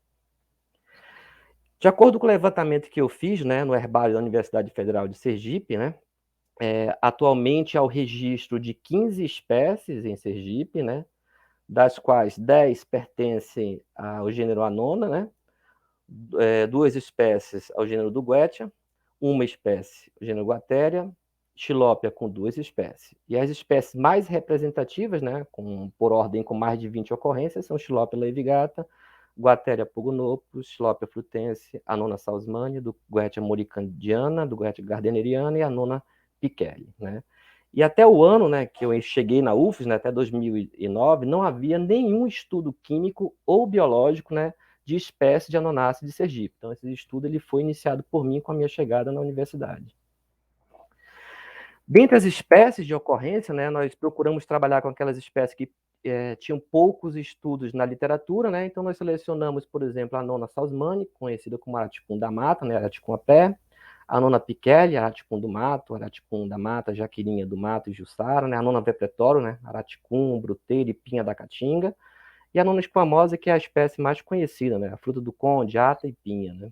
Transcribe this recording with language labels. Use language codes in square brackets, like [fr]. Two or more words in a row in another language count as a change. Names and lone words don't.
[pt] De acordo com o levantamento que eu fiz, né, no herbário da Universidade Federal de Sergipe, né, atualmente há o registro de 15 espécies em Sergipe, né, das quais 10 pertencem ao gênero Anona, né? 2 espécies ao gênero Duguetia, uma espécie ao gênero Guateria, Xilópia com 2 espécies. E as espécies mais representativas, né, por ordem com mais de 20 ocorrências, são Xilópia laevigata, Guateria pugonopus, Xilópia frutense, Anona salzmania, Duguetia moricandiana, Duguetia gardneriana e Anona piqueli, né? E até o ano, né, que eu cheguei na UFES, né, até 2009, não havia nenhum estudo químico ou biológico, né, de espécie de Anonaceae de Sergipe. Então, esse estudo ele foi iniciado por mim com a minha chegada na universidade. Dentre as espécies de ocorrência, né, nós procuramos trabalhar com aquelas espécies que tinham poucos estudos na literatura, né, então nós selecionamos, por exemplo, a Anona salzmania, conhecida como Araticum da mata, né, Araticum a pé, a Anona piqueli, Araticum do mato, Araticum da mata, Jaquirinha do mato e Jussara, né, a Anona vepretório, né, Araticum, Bruteira e Pinha da Caatinga, e a Anona espumosa, que é a espécie mais conhecida, né, a fruta do conde, ata e pinha, né.